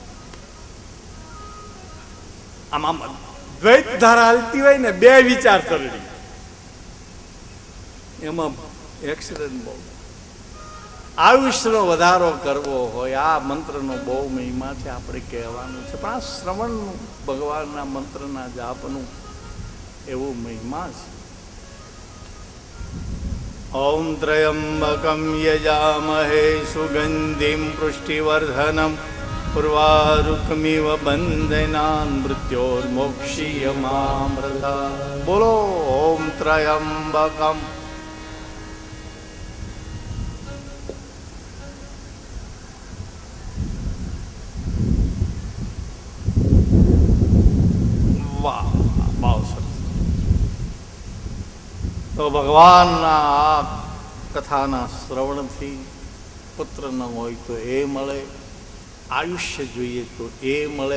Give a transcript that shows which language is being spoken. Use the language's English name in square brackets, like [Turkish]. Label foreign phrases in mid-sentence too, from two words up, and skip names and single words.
[Gujarati] આમ દ્વૈત ધારા હાલતી હોય ને, બે વિચાર કરડી, એમાં એક્સિડન્ટ બહુ. આયુષ્યનો વધારો કરવો હોય, આ મંત્રનો બહુ મહિમા છે, આપણે કહેવાનું છે. પણ આ શ્રવણનું, ભગવાનના મંત્રના જાપનું એવું મહિમા છે. [Sanskrit] ॐ त्र्यम्बकं यजामहे सुगन्धिं पुष्टिवर्धनं उर्वारुकमिव बन्धनान् मृत्योर्मोक्षीयमामृतात्. बोलो ॐ त्र्यम्बकम्. [Gujarati] વાહ, બહુ સરસ. તો ભગવાનના આ કથાના શ્રવણથી પુત્ર ન હોય તો એ મળે, આયુષ્ય જોઈએ તો એ મળે.